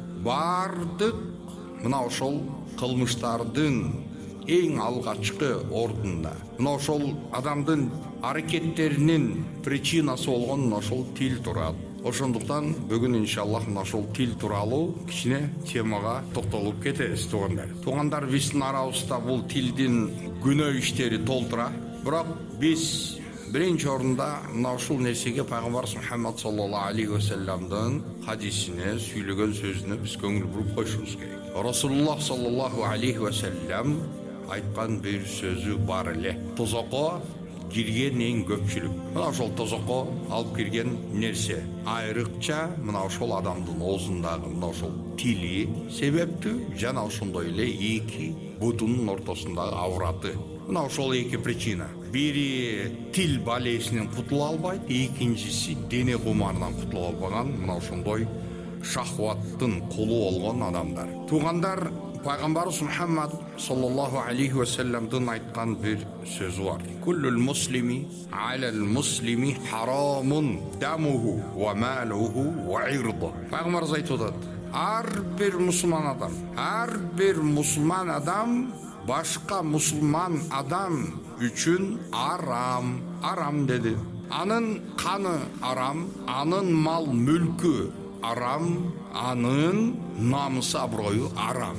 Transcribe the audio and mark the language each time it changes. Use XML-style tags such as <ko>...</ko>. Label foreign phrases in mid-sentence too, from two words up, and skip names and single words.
<ky>Бардык мына ошол кылмыштардын эң алгачкы ордунда мына ошол адамдын аракеттеринин причинасы болгон ошол тил тууралуу. Ошондуктан бүгүн иншаллах мына ошол тил тууралуу кичине темага токтолуп кетебиз. Туугандар, биздин арабызда бул тилдин күнөө иштери толтура. Бирок биз биринчи орунда мына ушул нерсеге пайгамбарыбыз Мухаммад</ky> <ar>صلى الله عليه وسلم</ar> <ky>хадисине, сүйлөгөн сөзүнө биз көңүл буруп коюшубуз керек.</ky> <ar>رسول الله صلى الله عليه وسلم</ar> <ky>айткан бир сөзү бар эле. Тозокко кирген эң көпчүлүк. Мына ошол тозокко алып кирген нерсе айрыкча мына ошол адамдын оозундагы мына ошол тили себептүү, жана ошондой эле эки бутунун ортосундагы авраты. Мына ошол эки причина. Бири тил балесинен кутула албайт, экинчиси дене кумарынан кутула албаган мына ошондой шахваттын кулу болгон адамдар. Туугандар, пайгамбарыбыз Мухаммад</ky> <ar>صلى الله عليه وسلم</ar> <ky>айткан бир сөзү бар.</ky> <ar>كل المسلم على المسلم حرام دمه وماله وعرضه.</ar> <ky>Пайгамбарыбыз айтып атат, ар бир мусулман адам башка мусулман адам үчүн арам деди. Анын каны арам, анын мал мүлкү арам, анын намысы аброю арам.</ky>